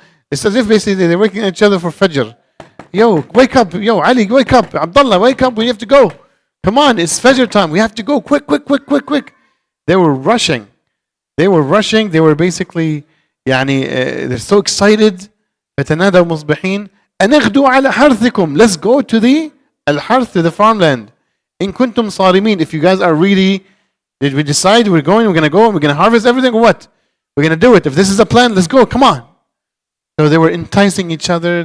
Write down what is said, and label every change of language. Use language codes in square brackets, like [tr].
[en] It's as if basically they're waking each other for Fajr. Yo, wake up! Yo, Ali, wake up! Abdullah, wake up! We have to go! Come on, it's Fajr time. We have to go! Quick! They were rushing. They were basically, they're so excited. [ar] فتنادوا مصبحين أن اغدوا على حرثكم. [en] Let's go to the الحرث, to the farmland. [ar] إن كنتم صارمين. [en] If you guys are really, did we decide we're going to go, and we're going to harvest everything, or what? We're going to do it. If this is a plan, let's go. Come on. So they were enticing each other.